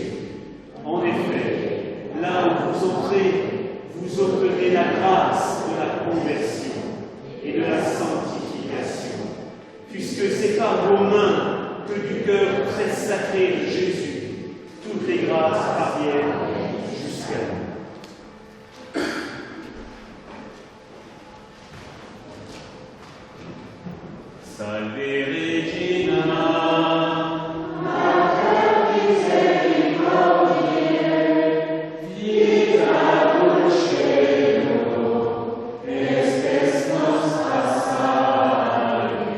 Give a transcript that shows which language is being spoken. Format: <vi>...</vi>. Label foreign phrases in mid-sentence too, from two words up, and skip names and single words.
<fr>En effet, là où vous entrez, vous obtenez la grâce de la conversion et de la sanctification, puisque c'est par vos mains que du cœur très sacré de Jésus, toutes les grâces parviennent jusqu'à nous.</fr> <la>Salve Regina, Mater misericordiae, vita dulcedo, espes nostra salve.</la>